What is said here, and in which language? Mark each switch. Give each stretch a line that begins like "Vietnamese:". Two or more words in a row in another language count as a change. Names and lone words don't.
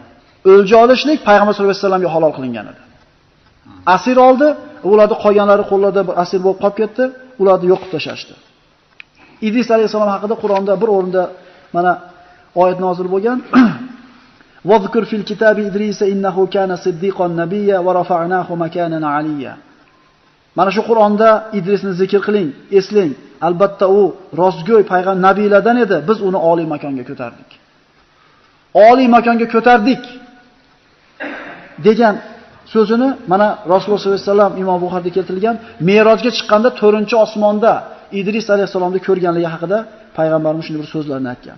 Uzbek: O'lja olishlik payg'ambar
Arabic: صلى الله عليه وسلم
Uzbek: halol qilingan edi. Asir oldi, ularni qolganlari qo'llarda bir asir bo'lib qolib ketdi, ularni yo'qib tashlashdi. Idris alayhisalom haqida Qur'onda bir o'rinda mana oyat nozil bo'lgan.
Arabic: واذكر في الكتاب إدريس إنه كان صديقا نبيا ورفعناه مكانا عليا.
Uzbek: Mana shu Qur'onda Idrisni zikr qiling, eslang. Albatta u rostgo'y payg'ambar nabiylardan edi. Biz uni oliy makonga ko'tardik. Oliy makonga ko'tardik degan so'zini mana Rasululloh
Arabic: صلى الله عليه وسلم
Uzbek: Imom Buxoriyda keltirilgan Me'rojga chiqqanda 4-osmonda Idris alayhisalomni ko'rganligi haqida payg'ambarimiz shunday bir so'zlarni aytgan.